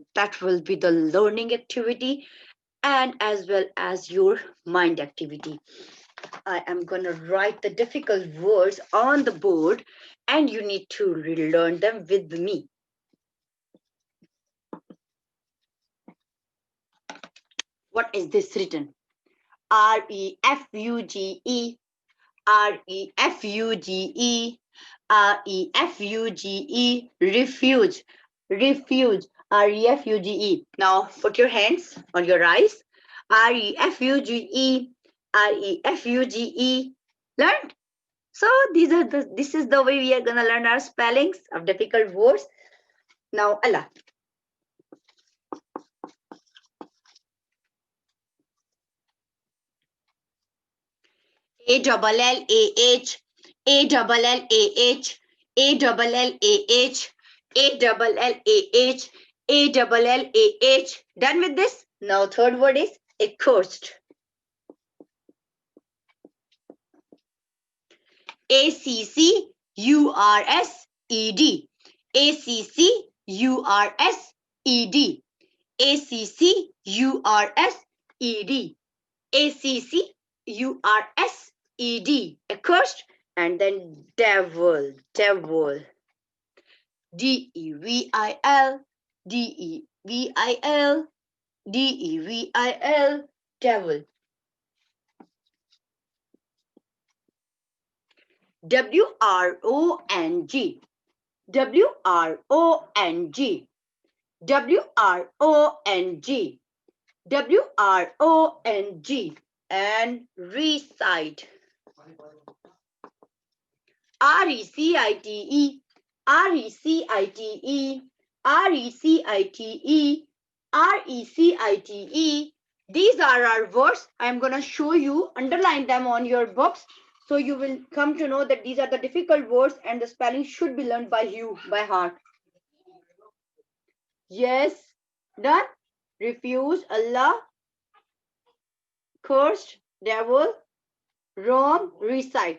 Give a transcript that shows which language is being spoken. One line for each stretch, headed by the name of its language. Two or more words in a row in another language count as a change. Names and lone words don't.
English: That will be the learning activity and as well as your mind activity. I am going to write the difficult words on the board and you need to relearn them with me. What is this written? R-E-F-U-G-E, R-E-F-U-G-E, R-E-F-U-G-E, refuge, refuge, R-E-F-U-G-E. Now put your hands on your eyes. R-E-F-U-G-E, R-E-F-U-G-E. Learned? So this is the way we are gonna learn our spellings of difficult words. Now Allah. A-double-L-A-H, A-double-L-A-H, A-double-L-A-H, A-double-L-A-H, A-double-L-A-H. Done with this? Now third word is accursed. A-C-C-U-R-S-E-D, A-C-C-U-R-S-E-D, A-C-C-U-R-S-E-D, A-C-C-U-R-S-E-D, accursed, and then devil, devil, D-E-V-I-L, D-E-V-I-L, D-E-V-I-L, devil. W-R-O-N-G, W-R-O-N-G, W-R-O-N-G, W-R-O-N-G, and recite. R-E-C-I-T-E, R-E-C-I-T-E, R-E-C-I-T-E, R-E-C-I-T-E. These are our words. I'm going to show you, underline them on your books. So you will come to know that these are the difficult words and the spelling should be learned by you, by heart. Yes, done. Refuse, Allah, cursed, devil, wrong, recite.